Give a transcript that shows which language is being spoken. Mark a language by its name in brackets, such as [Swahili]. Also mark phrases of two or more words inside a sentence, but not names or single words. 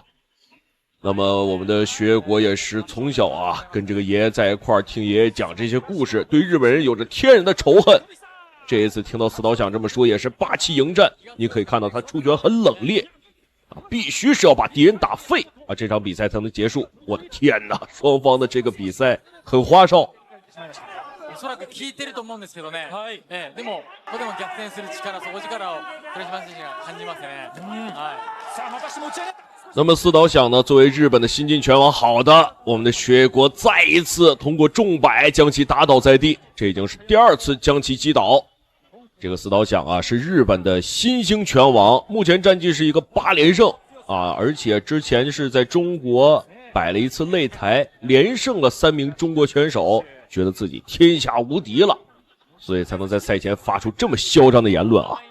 [Chinese] 那么我们的徐卫国也是从小啊跟这个爷爷在一块儿听爷爷讲这些故事，对日本人有着天然的仇恨。这一次听到四岛响这么说，也是霸气迎战，你可以看到他出拳很冷冽啊，必须是要把敌人打废啊，这场比赛才能結束。我的天哪，双方的这个比賽很花哨。 [Japanese] おそらく効いてると思うんですけどね。はい。でもここでも逆転する力、底力を倉島選手が感じますね。はい。さあまたして持ち上げ。 [Chinese] 那么四岛响呢，作为日本的新晋拳王，好的，我们的学国再一次通过重摆将其打倒在地，这已经是第2次将其击倒。这个四岛响啊，是日本的新兴拳王，目前战绩是一个8连胜啊，而且之前是在中国摆了一次擂台，连胜了3名中国拳手，觉得自己天下无敌了，所以才能在赛前发出这么嚣张的言论啊。